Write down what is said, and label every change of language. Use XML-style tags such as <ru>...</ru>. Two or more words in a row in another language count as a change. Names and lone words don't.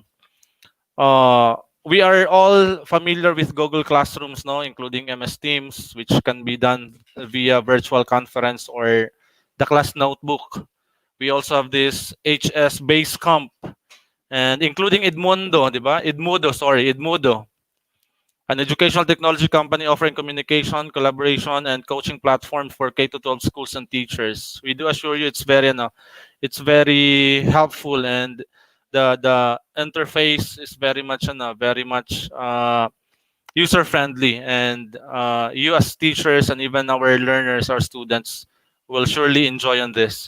<en>Uh, we are all familiar with Google Classrooms, no, including MS Teams, which can be done via virtual conference or the class notebook. We also have this HS Basecamp and including Edmundo,</en> <tl>di ba?</tl> <en>Edmudo, an educational technology company offering communication, collaboration, and coaching platform for K to 12 schools and teachers. We do assure you it's very helpful and the interface is very much user friendly and you as teachers and even our learners, our students will surely enjoy on this.</en>